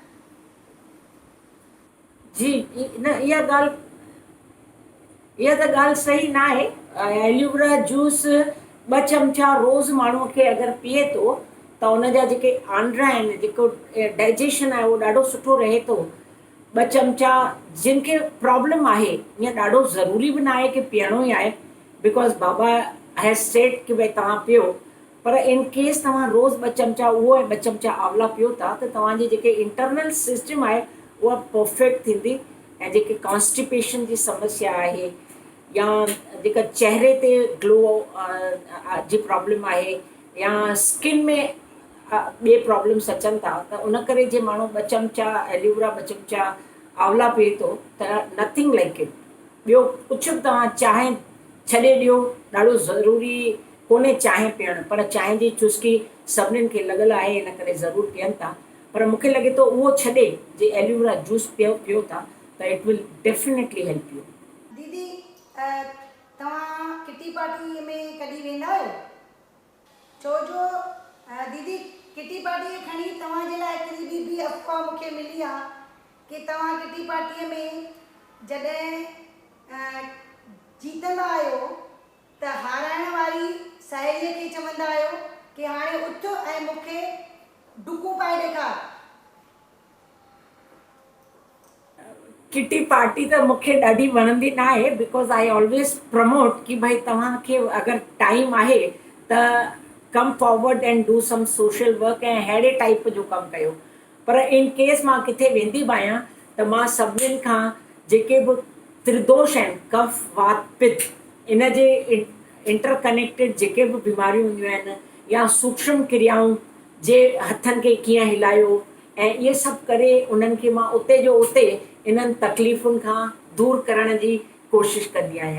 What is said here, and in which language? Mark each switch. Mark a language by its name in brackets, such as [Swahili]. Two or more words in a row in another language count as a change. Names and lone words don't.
[Sindhi] जी न, इहा त ॻाल्हि सही न आहे। [English] aloe vera juice [Sindhi] 2 चमचा रोज़ माण्हूअ खे अगरि पीए थो त उनजा जेके आंड्रा आहिनि, जेको डाइजेशन आहे उहो ॾाढो सुठो रहे थो। 2 चमचा जिन खे प्रॉब्लम आहे, ईअं ॾाढो ज़रूरी बि न आहे कि पीअणो ई आहे, [English] because Baba has said [Sindhi] कि भई तव्हां पियो, पर [English] in case [Sindhi] तव्हां रोज़ 2 चमचा उहो ऐं 2 चमचा आंवला पियो था त तव्हांजी जेके [English] internal system [Sindhi] आहे उहा परफेक्ट थींदी। ऐं जेके कॉन्स्टिपेशन जी समस्या आहे या जेका चहिरे ते ग्लो जी प्रॉब्लम आहे या स्किन में ॿिए प्रॉब्लम्स अचनि था, त उन करे जे माण्हू 2 चमचा एलोवेरा 2 चमचा आंवला पीए थो त [English] nothing like it. [Sindhi] ॿियो कुझु बि तव्हां चांहि छॾे ॾियो, ॾाढो ज़रूरी कोन्हे चांहि पीअणु, पर चांहि जी चुस्की सभिनीनि खे लॻल आहे, इन करे ज़रूरु पीअनि था। पर मूंखे लॻे थो उहो छॾे जे एलोवेरा जूस पियो था त [English] it will definitely help you. [Sindhi] दीदी तव्हां [English] kitty party [Sindhi] में कॾहिं वेंदा आहियो? छो जो दीदी [English] kitty party [Sindhi] खणी तव्हांजे लाइ हिकिड़ी ॿी अफ़वाह मूंखे मिली आहे कि तव्हां [English] kitty party [Sindhi] में जॾहिं जीतंदा आहियो त हाराइण वारी साहेड़ीअ खे चवंदा आहियो कि हाणे उथ ऐं मूंखे डुकूं पाए ॾेखार। [English] kitty party [Sindhi] त मूंखे ॾाढी वणंदी न आहे, [English] because I always promote [Sindhi] कि भई तव्हांखे अगरि टाइम आहे त [English] come forward and do some social work [Sindhi] ऐं अहिड़े टाइप जो कमु कयो। पर [English] in case [Sindhi] मां किथे वेंदी बि आहियां त मां सभिनीनि खां जेके बि त्रिदोष आहिनि, कफ वात पित्त, इन जे इंटरकनेक्टेड जेके बि बीमारियूं हूंदियूं आहिनि या सूक्ष्म क्रियाऊं जे हथनि खे कीअं हिलायो ऐं इहे सभु करे उन्हनि खे मां उते जो उते इन्हनि तकलीफ़ुनि खां दूरि करण जी कोशिशि कंदी आहियां।